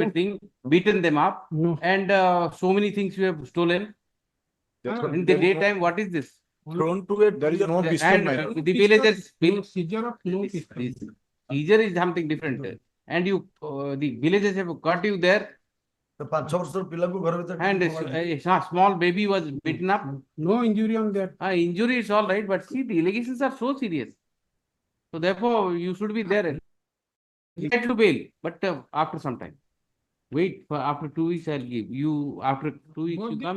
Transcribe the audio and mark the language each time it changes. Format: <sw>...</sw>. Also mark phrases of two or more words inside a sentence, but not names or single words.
<en>everything, beaten them up, No. and so many things you have stolen. In the daytime, what is this? Thrown to a. There is no pistol, And my lord. the villagers, Seizure of no this pistol. seizure is something different. And you, the villagers have got you there,</en> <or>The 5 ବର୍ଷର ପିଲାକୁ ଘର ଭିତରେ</or> <en>and a small baby was beaten up. No injury on that. Injury is all right, but see, the allegations are so serious. So therefore, you should be there. Get to bail, but after some time. Wait for after 2 weeks, I'll give you. After 2 weeks, you come.</en>